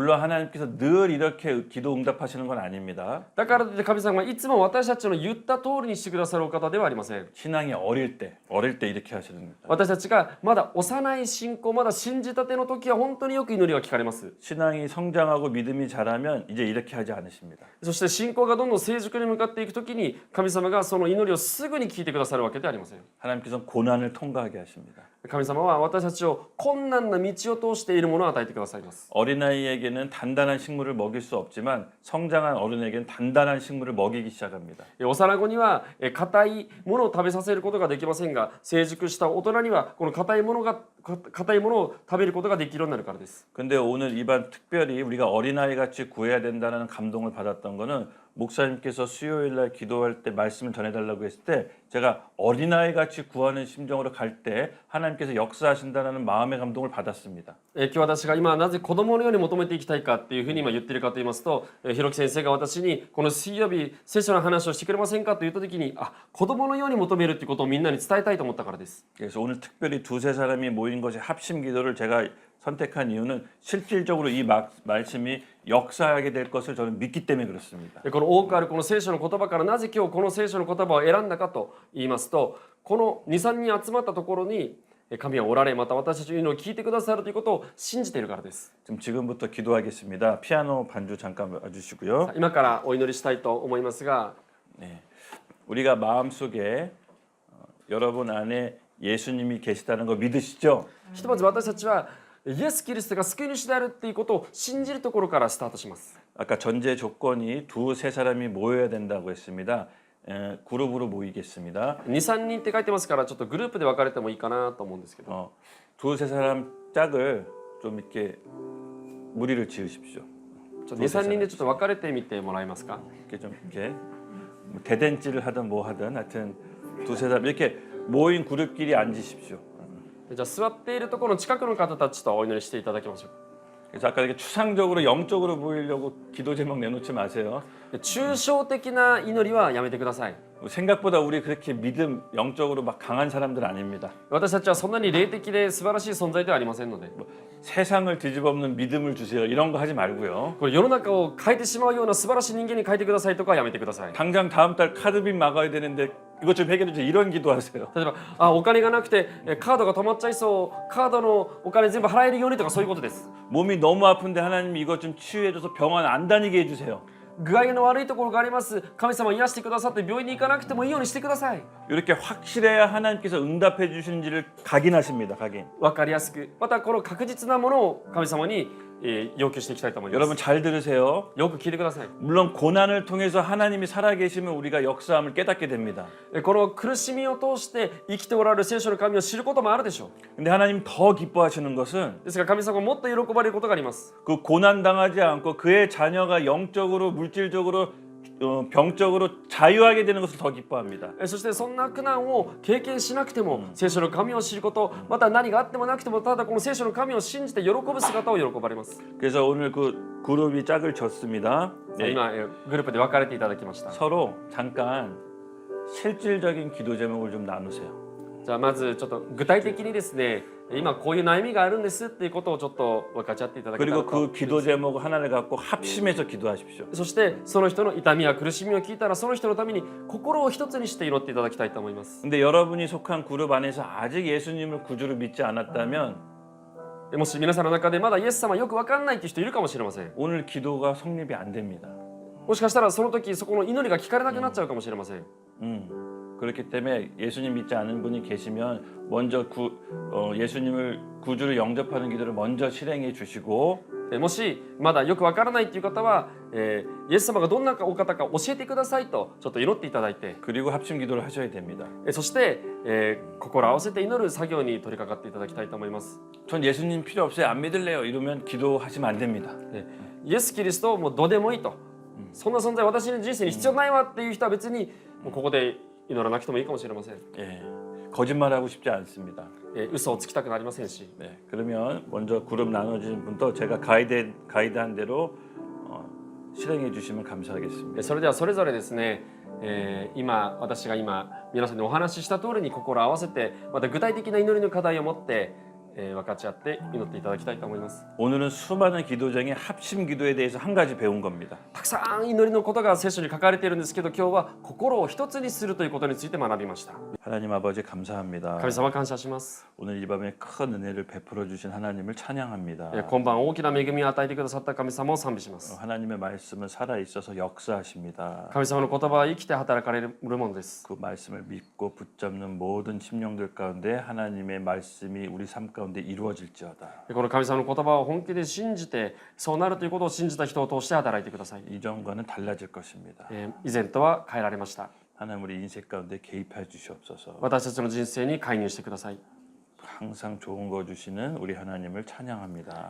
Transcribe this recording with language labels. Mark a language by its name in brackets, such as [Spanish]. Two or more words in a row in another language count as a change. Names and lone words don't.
[Korean] 물론 하나님께서 늘 이렇게 기도 응답하시는 건 아닙니다. [Japanese] だからといって神様はいつも私たちの言った通りにしてくださるお方ではありません。 [Korean] 신앙이 어릴 때 이렇게 하시는 겁니다. [Japanese] 私たちがまだ幼い信仰、まだ信じたての時は本当によく祈りが聞かれます。 [Korean] 신앙이 성장하고 믿음이 자라면 이제 이렇게 하지 않으십니다. [Japanese] そして信仰がどんどん成熟に向かっていく時に神様がその祈りをすぐに聞いてくださるわけではありません。 [Korean] 하나님께서는 고난을 통과하게 하십니다. [Japanese] 神様は私たちを困難な道を通しているものを与えてくださいます。 [Korean] 어린아이에게는 단단한 식물을 먹일 수 없지만 성장한 어른에게는 단단한 식물을 먹이기 시작합니다. [Japanese] 幼子には硬いものを食べさせることができませんが、成熟した大人にはこの硬いものを食べることができるようになるからです。 [Korean] 근데 오늘 이 밤 특별히 우리가 어린아이 같이 구해야 된다는 감동을 받았던 거는 목사님께서 수요일 날 기도할 때 말씀을 전해달라고 했을 때 제가 어린아이 같이 구하는 심정으로 갈 때 하나님께서 역사하신다는 마음의 감동을 받았습니다. [Japanese] 今日私が今なぜ子供のように求めていきたいかっていうふうに今言ってるかと言いますと、ひろき先生が私にこの水曜日聖書の話をしてくれませんかと言った時に、子供のように求めるっていうことをみんなに伝えたいと思ったからです。 [Korean] 그래서 오늘 특별히 두세 사람이 모인 것이 합심 기도를 제가 선택한 이유는 실질적으로 이 말씀이 역사하게 될 것을 저는 믿기 때문에 그렇습니다. [Japanese] この多くあるこの聖書の言葉からなぜ今日この聖書の言葉を選んだかと言いますと、この 2,3 人集まったところに神はおられ、また私たちの祈りを聞いてくださるということを信じているからです。 [Korean] 지금부터 기도하겠습니다. 피아노 반주 잠깐 와주시고요. [Japanese] 今からお祈りしたいと思いますが、 [Korean] 네. 우리가 마음속에 여러분 안에 예수님이 계시다는 거 믿으시죠? [Japanese] ひとまず私たちはイエス・キリストが救い主であるっていうことを信じるところからスタートします。 [Korean] 아까 전제 조건이 두세 사람이 모여야 된다고 했습니다. 그룹으로 모이겠습니다. [Japanese] 2、3 人って書いてますから、ちょっとグループで分かれてもいいかなと思うんですけど、 [Korean] 두세 사람 짝을 좀 이렇게 무리를 지으십시오. [Japanese] 2、3 人でちょっと分かれてみてもらえますか。 [Korean] 이렇게 좀 이렇게 뭐 대댄지를 하든 뭐 하든 하여튼 두세 사람 이렇게 모인 그룹끼리 앉으십시오. [Japanese] じゃあ座っているところの近くの方たちとお祈りしていただきましょう。 [Korean] 그래서 아까 이렇게 추상적으로 영적으로 보이려고 기도 제목 내놓지 마세요. [Japanese] 抽象的な祈りはやめてください。 [Korean] 생각보다 우리 그렇게 믿음 영적으로 막 강한 사람들 아닙니다. [Japanese] 私たちはそんなに霊的で素晴らしい存在ではありませんので、 [Korean] 세상을 뒤집어엎는 믿음을 주세요. 이런 거 하지 말고요. [Japanese] これ世の中を変えてしまうような素晴らしい人間に変えてくださいとかはやめてください。 [Korean] 당장 다음 달 카드빚 막아야 되는데 이것 좀 해결해 주세요. 이런 기도하세요. [Japanese] 例えばお金がなくてカードが止まっちゃいそう、カードのお金全部払えるようにとかそういうことです。 [Korean] 몸이 너무 아픈데 하나님 이것 좀 치유해 줘서 병원 안 다니게 해 주세요. [Japanese] 具合の悪いところがあります。神様癒してくださって病院に行かなくてもいいようにしてください。 [Korean] 이렇게 확실해야 하나님께서 응답해 주시는지를 각인하십니다. 각인. [Japanese] わかりやすく、またこの確実なものを神様に要求していきたいと思います。 [Korean] 여러분 잘 들으세요. [Japanese] よく聞いてください。 [Korean] 물론 고난을 통해서 하나님이 살아계시면 우리가 역사함을 깨닫게 됩니다. [Japanese] この苦しみを通して生きておられる聖書の神を知ることもあるでしょう。 [Korean] 근데 하나님 더 기뻐하시는 것은 [Japanese] ですが神様がもっと喜ばれることがあります。 [Korean] 그 고난 당하지 않고 그의 자녀가 영적으로 물질적으로 병적으로 자유하게 되는 것을 더 기뻐합니다. [Japanese] そしてそんな苦難を経験しなくても聖書の神を知ること、また何があってもなくてもただこの聖書の神を信じて喜ぶ姿を喜ばれます。 [Korean] 그래서 오늘 그 그룹이 짝을 졌습니다. [Japanese] 今グループで分かれていただきました。 [Korean] 서로 잠깐 실질적인 기도 제목을 좀 나누세요. [Japanese] じゃあまずちょっと具体的にですね、今こういう悩みがあるんですっていうことをちょっと分かち合っていただけたら [Korean] 그리고 [Japanese] と。 [Korean] 그 기도 제목 하나를 갖고 합심해서 기도하십시오. [Japanese] そしてその人の痛みや苦しみを聞いたらその人のために心を一つにして祈っていただきたいと思います。 [Korean] 근데 여러분이 속한 그룹 안에서 아직 예수님을 구주로 믿지 않았다면 [Japanese] もし皆さんの中でまだイエス様よく分かんないっていう人いるかもしれません。 [Korean] 오늘 기도가 성립이 안 됩니다. [Japanese] もしかしたらその時そこの祈りが聞かれなくなっちゃうかもしれません。 [Korean] 그렇기 때문에 예수님 믿지 않은 분이 계시면 먼저 예수님을 구주로 영접하는 기도를 먼저 실행해 주시고 [Japanese] もしまだよくわからないという方は、イエス様がどんなお方か教えてくださいとちょっと祈っていただいて、 [Korean] 그리고 합심 기도를 하셔야 됩니다. [Japanese] そして、心合わせて祈る作業に取り掛かっていただきたいと思います。 [Korean] 전 예수님 필요 없어요. 안 믿을래요. 이러면 기도하시면 안 됩니다. [Japanese] イエス・キリストもうどうでもいいと、そんな存在私の人生に必要ないわっていう人は別にもうここで祈らなくてもいいかもしれません。 [Korean] 예, 거짓말하고 싶지 않습니다. [Japanese] 嘘をつきたくなりませんし、 [Korean] 네, 그러면 먼저 그룹 나눠진 분도 제가 가이드한 대로 실행해 주시면 감사하겠습니다. [Japanese] それではそれぞれですね、私が今皆さんにお話しした通りに心を合わせて、また具体的な祈りの課題を持って分かち合って祈っていただきたいと思います。 [Korean] 오늘은 수많은 기도 중에 합심 기도에 대해서 한 가지 배운 겁니다. [Japanese] たくさん祈りのことが聖書に書かれているんですけど、今日は心を一つにするということについて学びました。 [Korean] 하나님 아버지 감사합니다. [Japanese] 神様感謝します。 [Korean] 오늘 이 밤에 큰 은혜를 베풀어 주신 하나님을 찬양합니다. [Japanese] 今晩大きな恵みを与えてくださった神様を賛美します。 [Korean] 하나님의 말씀은 살아 있어서 역사하십니다. [Japanese] 神様の言葉は生きて働かれるものです。 [Korean] 그 말씀을 믿고 붙잡는 모든 심령들 가운데 하나님의 말씀이 우리 삶 가운데 이루어질지어다. [Japanese] この神様の言葉を本気で信じて、そうなるということを信じた人を通して働いてください。 [Korean] 이전과는 달라질 것입니다. [Japanese] 以前とは変えられました。 [Korean] 하나님 우리 인생 가운데 개입해 주시옵소서. [Japanese] 私たちの人生に介入してください。 [Korean] 항상 좋은 거 주시는 우리 하나님을 찬양합니다.